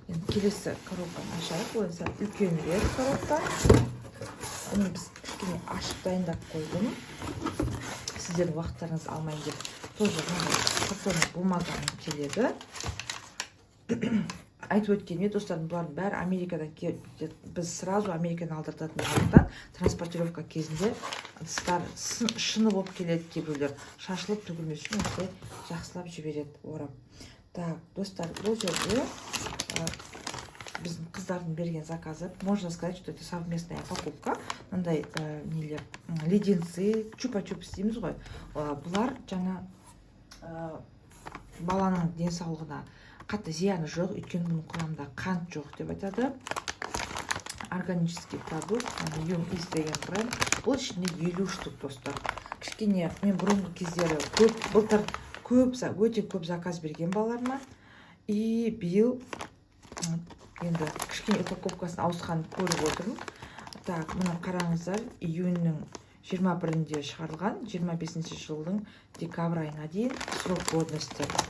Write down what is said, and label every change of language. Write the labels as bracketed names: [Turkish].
[Kazakh] Келесі коробканы ашайық. Бұл үлкенірек коробка. Оны біз кішкене ашып дайындап қойдым. Сіздердің уақыттарыңыз алмайын деп. [Russian] Тоже картонный [Kazakh] бумагамен келеді. Айтып өткеніме, достарым, бұлардың бәрі Америкадан келеді. Біз сразу Америкадан алдыртатын болғандықтан транспортировка кезінде шыны болып келеді, кейбіреулер шашылып төгілмес үшін осылай жақсылап жібереді, орап. Так, достар, бұл жерде біздің қыздардың берген заказы. [Russian] Можно сказать, что это совместная покупка. [Kazakh] Мындай леденцы, чупа-чупс дейміз ғой. Бұлар жаңа баланың денсаулығына қатты зияны жоқ, өйткені бұның құрамында қант жоқ деп айтады. [Russian] Органический продукт, [Kazakh] Юм Из деген бренд. Бұл ішінде 50 штук достар. Кішкене мен бұрынғы кездері былтыр өте көп заказ берген балаларыма. И биыл енді кішкене упаковкасын ауысқанын көріп отырмын. Так, мына қараңыздар, июньнің 21-інде шығарылған, 25 жылдың декабрь айына дейін [Russian] срок годности.